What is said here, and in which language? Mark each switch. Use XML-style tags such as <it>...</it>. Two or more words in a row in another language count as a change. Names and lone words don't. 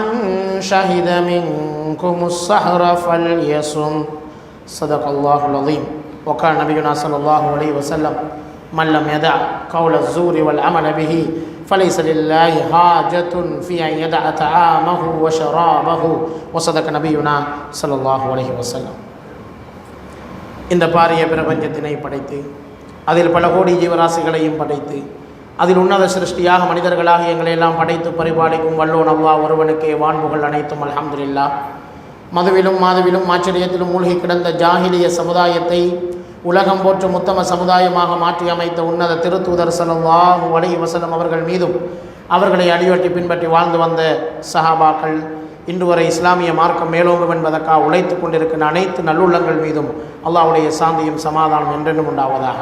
<ar>شهد منكم السحر فليصم صدق الله العظيم وقال نبينا صلى الله عليه وسلم من لم يدع قول الزور والعمل به فليس لله حاجة في أن يدع طعامه وشرابه وصدق نبينا صلى الله عليه وسلم.</ar> <ta>இந்த பாரிய பிரபஞ்சத்தினை படைத்து அதில் பல கோடி ஜீவராசிகளையும் படைத்து அதில் உன்னத சிருஷ்டியாக மனிதர்களாக எங்களை எல்லாம் படைத்து பரிபாலிக்கும் வல்லோன் அல்லாஹ் ஒருவனுக்கே வான்புகள் அனைத்தும் அல்ஹம்துலில்லாஹ். மதுவிலும் மாதுவிலும் ஆச்சரியத்திலும் மூழ்கி கிடந்த ஜாஹிலிய சமுதாயத்தை உலகம் போற்றும் உத்தம சமுதாயமாக மாற்றி அமைத்த உன்னத திருத்தூதர்</ta> <ar>صلى الله عليه وسلم</ar> <ta>அவர்கள் மீதும் அவர்களை அடியொற்றி பின்பற்றி வாழ்ந்து வந்த சஹாபாக்கள் இன்று வரை இஸ்லாமிய மார்க்கம் மேலோங்கும் என்பதற்காக உழைத்து கொண்டிருக்கின்ற அனைத்து நல்லுள்ளங்கள் மீதும் அல்லாஹ்வுடைய சாந்தியும் சமாதானம் என்றென்றும் உண்டாவதாக.</ta>